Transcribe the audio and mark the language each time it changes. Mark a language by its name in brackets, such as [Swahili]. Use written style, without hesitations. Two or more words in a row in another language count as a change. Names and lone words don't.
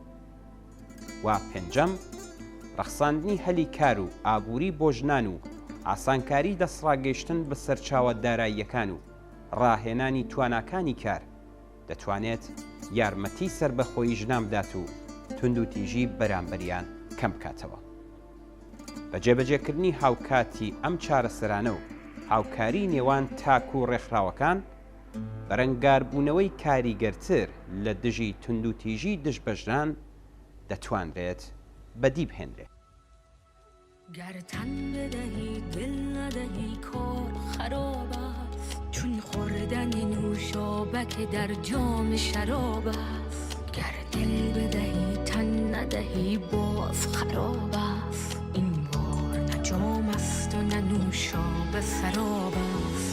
[Central Kurdish] و پێنجەم، ڕەخساندنی هەلی کار و ئابووری بۆ ژنان و ئاسانکاری دەسڕاگەیشتن بە سەرچاوە داراییەکان و ڕاهێنانی تواناکانی کار دەتوانێت یارمەتی سربەخۆیی ژنان بدات و تونند و تیژی بەرامبەریان کەم بکاتەوە. بە جێبەجێکردنی هاوکاتی ئەم چارەسەرانە و هاوکاری نێوان تاک و ڕێکخراوەکان، بەرەنگاربوونەوەی کاریگەرتر لە دژی تونند و تیژی دژ بە ژنان دەتوانرێت بەدی بهێنرێ. [Persian] گر تن بدهی دل ندهی کار خراب است، چون خوردن نوشابک در جام شراب است. گر دل بدهی تن ندهی باز خراب است، این بار نه جام است و نه نوشابه سراب است.